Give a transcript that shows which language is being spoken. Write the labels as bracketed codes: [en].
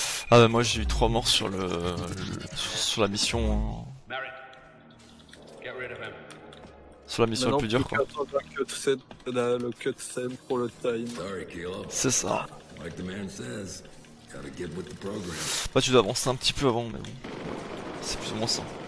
[fr] Ah bah moi j'ai eu 3 morts sur sur la mission. Sur la mission la plus dure quoi. Le cutscene pour le time. C'est ça. [en] Like the man says, gotta get with the program. [fr] Bah tu dois avancer un petit peu avant mais bon. C'est plus ou moins ça.